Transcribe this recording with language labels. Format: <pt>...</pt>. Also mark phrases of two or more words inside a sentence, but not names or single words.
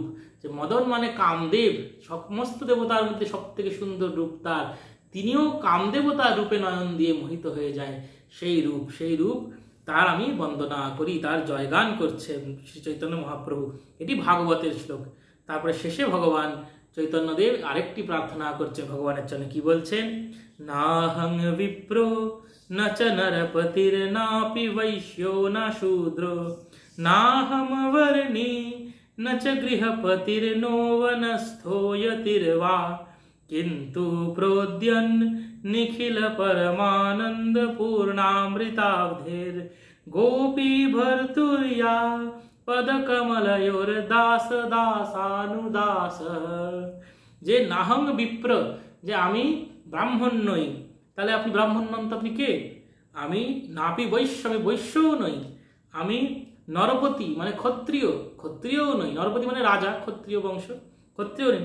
<bn>যে মদন মানে কামদেব, সমস্ত দেবতার মধ্যে সব থেকে সুন্দর রূপ তার, তিনিও কামদেবতার রূপে নয়ন দিয়ে মোহিত হয়ে যায়। সেই রূপ তার আমি বন্দনা করি, তার জয়গান করছে শ্রী চৈতন্য মহাপ্রভু। এটি ভাগবতের শ্লোক। তারপরে শেষে ভগবান চৈতন্যদেব আরেকটি প্রার্থনা করছে ভগবানের জন্য। কি বলছেন?</bn> <sa>নাহং বিপ্র ন চ নরপতির নাপি বৈশ্यो ন শূদ্র নাহম বর্ণী ন চ গৃহপতির্নো বনস্থো যতির্বা किंतु प्रोद्यन् निखिल परमानंद पूर्णामृताब्धेर गोपी भर्तुर्या पद कमलयोर दास दासानुदास।</sa> <bn>যে</bn> <sa>নাহং বিপ্র,</sa> <bn>যে আমি ব্রাহ্মণ নই। তাহলে আপনি ব্রাহ্মণ নন তো আপনি কে? আমি</bn> <sa>নাপি বৈশ্য,</sa> <bn>আমি বৈশ্যও নই। আমি নরপতি মানে ক্ষত্রিয়, ক্ষত্রিয়ও নই। নরপতি মানে রাজা, ক্ষত্রিয় বংশ, ক্ষত্রিয় নই।</bn>